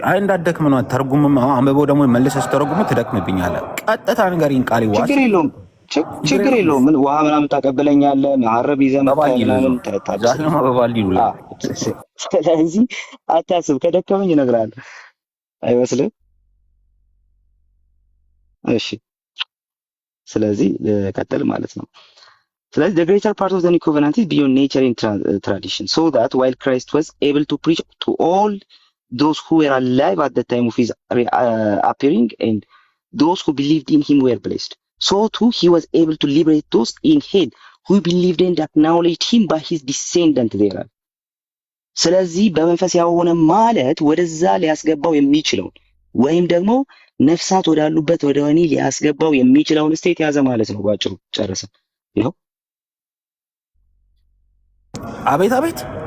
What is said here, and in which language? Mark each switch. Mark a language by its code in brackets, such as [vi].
[am] አይ እንዳትደክም ነው። ተርጉምም አንብቤው ደግሞ መልሰህ ስትተረጉሙ ትደክምብኛለህ። ቀጥታ ንገሪኝ ቃል ይዋስ ችግር የለውም። ምን ውሃ ምናምን ታቀብለኛለህ፣ መሐረብ ይዘህ ምናምን ተረታለህ። ዛሬ ነው በባልዲ ይሉ። ስለዚህ አታስብ፣ ከደከመኝ እነግርሃለሁ። አይመስልም? እሺ ስለዚህ ቀጥል ማለት ነው። ስለዚህ [en] the greater part of the new covenant is beyond nature and tradition, so that while Christ was able to preach to all those who were alive at the time of his appearing, and those who believed in him were blessed, so too he was able to liberate those in hell who believed and acknowledged him by his descendant thereof. [am] ስለዚህ በመንፈስ ያሆነ ማለት ወደዛ ሊያስገባው የሚችለውን ወይም ደግሞ ነፍሳት ወዳሉበት ወደ ወህኒ ሊያስገባው የሚችለውን ስቴት ያዘ ማለት ነው። ባጭሩ ጨረሰ። ይኸው አቤት